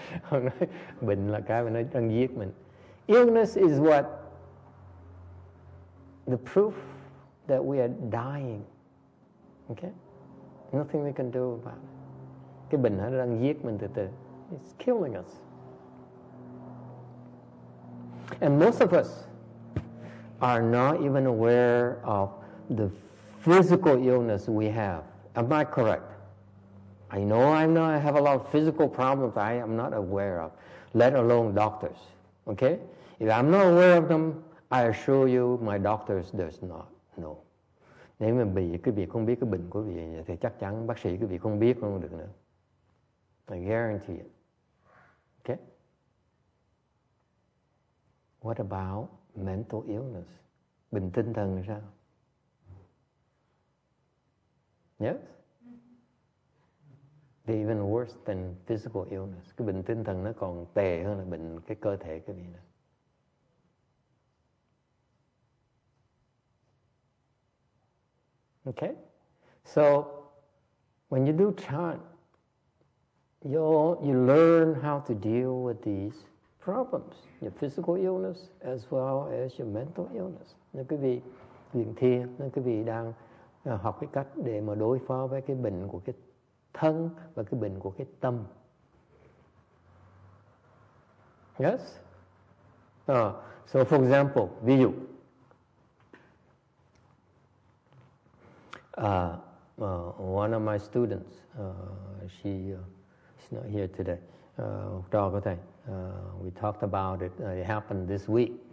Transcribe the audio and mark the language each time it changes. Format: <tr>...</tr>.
<vi>Ông nói bệnh là cái mà nó đang giết mình.</vi> <en>Illness is what the proof that we are dying. Okay? Nothing we can do about it.</en> <vi>Cái bệnh nó đang giết mình từ từ.</vi> <en>It's killing us. And most of us are not even aware of the physical illness we have. Am I correct? I know I have a lot of physical problems I am not aware of, let alone doctors. Okay? If I'm not aware of them, I assure you my doctors does not know.</en> <vi>Nếu mà quý vị không biết cái bệnh của quý vị thì chắc chắn bác sĩ quý vị không biết không được nữa.</vi> <en>I guarantee it. Okay? What about mental illness?</en> <vi>Bệnh tinh thần là sao?</vi> <en>Yes? They're even worse than physical illness.</en> <vi>Cái bệnh tinh thần nó còn tệ hơn là bệnh cái cơ thể quý vị nữa.</vi> <en>Okay? So, when you do chant, you learn how to deal with these problems, your physical illness as well as your mental illness.</en> <vi>Nếu quý vị luyện thiền, nếu quý vị đang học cái cách để mà đối phó với cái bệnh của cái thân và cái bệnh của cái tâm.</vi> <en>Yes? So for example,</en> <vi>ví dụ,</vi> <en>one of my students, she's not here today.</en> <vi>Trò của thầy,</vi> <en>we talked about it. It happened this week.</en>